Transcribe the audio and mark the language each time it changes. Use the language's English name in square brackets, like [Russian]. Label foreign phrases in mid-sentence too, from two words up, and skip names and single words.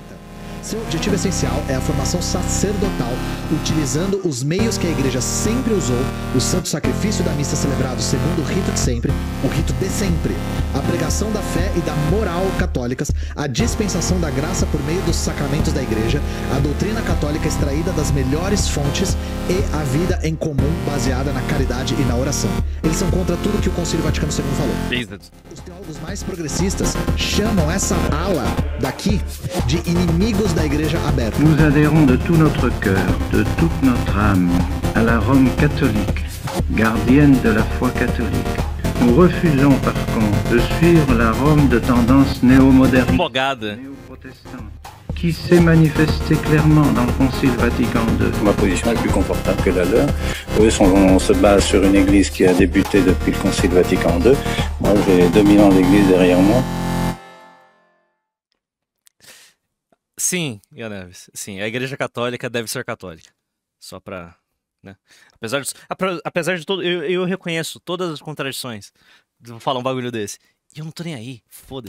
[Portuguese] Seu objetivo essencial é a formação sacerdotal, utilizando os meios que a igreja sempre usou, o santo sacrifício da missa celebrado segundo o rito de sempre, o rito de sempre, a pregação da fé e da moral católicas, a dispensação da graça por meio dos sacramentos da igreja, a doutrina católica extraída das melhores fontes e a vida em comum baseada na caridade e na oração. Eles são contra tudo que o Concílio Vaticano II falou. Os teólogos mais progressistas chamam essa ala daqui de inimigos da igreja aberta. [French] Nous adhérons de tout notre cœur, de toute notre âme, à la Rome catholique, gardienne de la foi catholique. Nous refusons par contre de suivre la Rome de tendance néo-moderniste, néo-protestante, qui s'est manifestée clairement dans le Concile Vatican II. Ma position est plus confortable que la leur. Eux se basent sur une église qui a débuté depuis le Concile Vatican II. Moi, j'ai 2000 ans d'église derrière moi. [Portuguese] Sim, Ian Neves. Sim, a Igreja Católica deve ser católica. Só pra... né? Apesar de tudo, eu reconheço todas as contradições. Vou falar um bagulho desse. E eu não tô nem aí, foda-se.